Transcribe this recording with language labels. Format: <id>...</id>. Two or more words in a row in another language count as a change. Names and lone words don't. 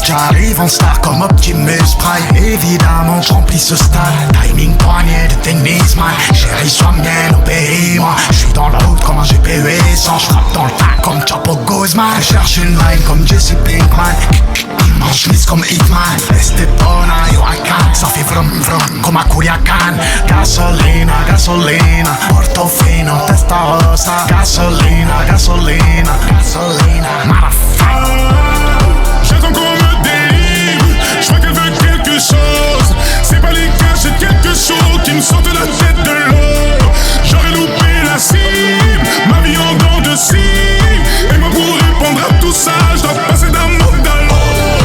<fr>J'arrive en star comme Optimus Prime. Évidemment, j'remplis ce stade. Timing poignet de tennis, man. Chérie, sois mienne, obéis-moi. J'suis dans la route comme un GPU sans. J'frappe dans le tas comme Chapo Guzman. Je cherche une line comme Jesse Pinkman. Mange lisse comme Hitman. Estepona,</fr> <en>yo I can.</en> <fr>Ça fait vrum vrum comme à Culiacan.</fr> <es>Gasolina, gasolina. Portofino, testarossa. Gasolina, gasolina, gasolina.</es> <fr>J'attends qu'on me délivre. Je vois qu'elle veut quelque chose. C'est pas les gars, j'ai quelque chose qui me sort de la tête de l'eau. J'aurais loupé la cible, ma vie en dents de cible. Et moi pour répondre à tout ça, je dois passer d'un monde à l'autre.</fr>